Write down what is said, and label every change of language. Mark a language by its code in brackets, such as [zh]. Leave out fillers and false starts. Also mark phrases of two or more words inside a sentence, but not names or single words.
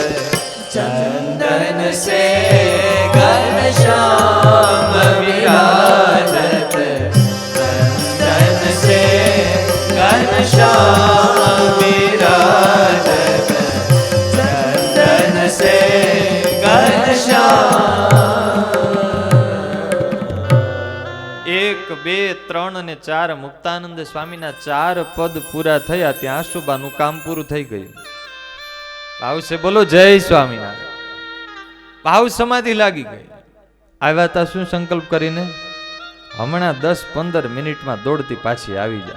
[hi] चंदन से घनश्याम विराजत चंदन से घनश्याम विराजत चंदन से घनश्याम [gu] એક બે ત્રણ અને ચાર મુક્તાનંદ સ્વામીના 4 પદ પૂરા થયા ત્યાં આશુબાનું કામ પૂરું થઈ ગયું. ભાવ છે બોલો જય સ્વામિનારાયણ. ભાવ સમાધિ લાગી ગઈ. આવ્યા તા શું સંકલ્પ કરીને હમણાં 10-15 મિનિટમાં દોડતી પાછી આવી જા.